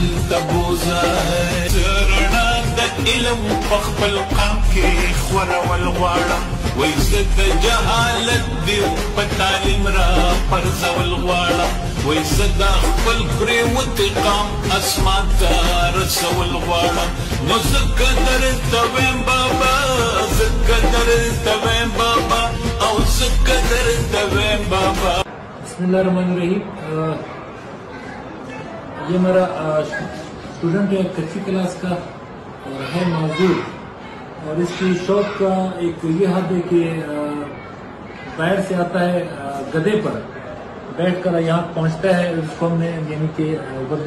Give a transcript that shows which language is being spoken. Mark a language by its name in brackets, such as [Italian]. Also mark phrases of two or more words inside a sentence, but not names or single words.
[Pashto] ته بوزه رڼا د علم په خپل قام کې خورول غواړم وایي زه د جهالت دې په تعلیم را پرځول غواړم وایي زه دا خپل پرېوتې قام اسمان ته رسول غواړم نو ځکه درته ویم بابا ځکه درته ویم بابا او ځکه درته ویم بابا [Arabic] بسم اللہ الرحمن الرحیم [Urdu] یہ میرا اسٹوڈنٹ ہے کچی کلاس کا اور ہے معذور اور اس کی شوق کا ایک یہ حد ہے کہ باہر سے آتا ہے گدے پر بیٹھ کر یہاں پہنچتا ہے اس کو ہم نے یعنی کہ وردی